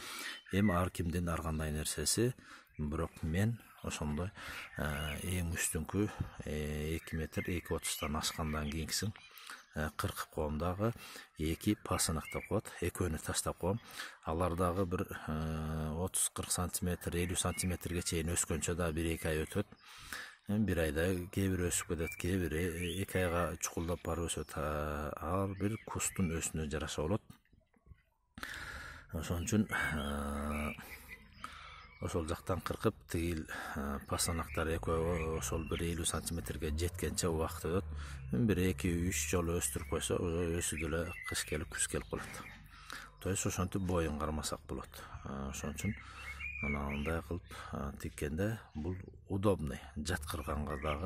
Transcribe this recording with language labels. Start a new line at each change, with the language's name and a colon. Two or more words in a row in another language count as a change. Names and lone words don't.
Kyrgyz: Эми ар кимдин ар кандай нерсеси, бирок мен ошондой эң үстүңкү 2 метр 2.30-тан ашкандан кийинкисин кыркып коом, дагы эки пасынак деп коет, экөөнү таштап коом. Алар дагы бир 30-40 сантиметр 50 сантиметрге чейин өскөнчө да 1-2 ай өтөт. бир айда кээ бири өсүп кетет, кээ бири 2 айга чукулдап барып өсөт. Ар бир кустун өсүнө жараша болот. Ошон үчүн ошол жактан кыркып тигил пасанактар экөө ошол 1-50 сантиметрге жеткенче убакыт өтөт. Бир 2-3 жолу өстүрүп койсо, өсүп эле кыш келип күз келип калат.
Russian: То есть
Kyrgyz: ошентип боюн кармасак болот. Ошон үчүн мындай кылып тиккенде бул удобный, жаткырганга дагы.